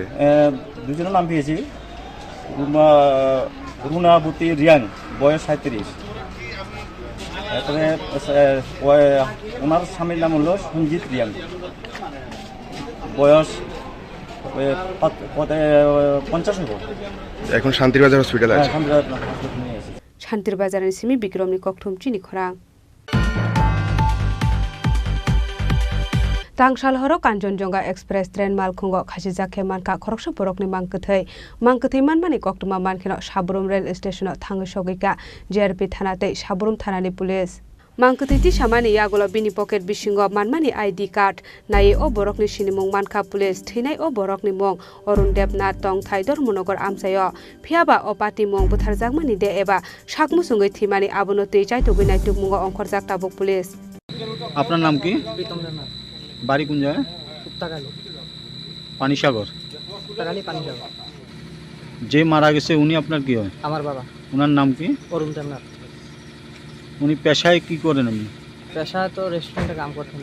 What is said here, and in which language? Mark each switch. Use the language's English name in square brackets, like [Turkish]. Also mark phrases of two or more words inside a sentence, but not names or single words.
[Bangla] দুজনের নাম পেয়েছি রুনাবতী রিয়াং বয়স 37 তারপরে ওনার স্বামীর নাম হলো সঞ্জিত রিয়াং বয়স 50 হবে এখন শান্তির বাজার হসপিটালে আছে [Kok Borok] শান্তির বাজারের সিমি বিক্রমনি ককথুম চিনি খরাং Tangsal horo Kanchenjunga Express train malkhungo khasijake manka khorokso borokni mangkthei manmani koktuma mankeno Sabrum rail station thangshogika JRP thanate Sabrum thanani police mangkthei samani yagulo bini pocket bisingo manmani [English] ID card [Kok Borok] nai o borokni sinimung manka police thinai o borokni mong Orun Debnath Tongthai Dormonogor amsayo phiaba o pati mong butharjakmani de eba sakmusungoi thimani abono tei chaitogoi tukmungo ongkhorjak tabuk police [Bangla] আপনার নাম কি বাড়ি কোন জায়গায় পানিসাগর যে মারা গেছে উনি আপনার কি হয় আমার বাবা ওনার নাম কি অরুণ দেবনাথ উনি পেশায় কি করেন আপনি পেশায় তো রেস্টুরেন্টে কাম করতেন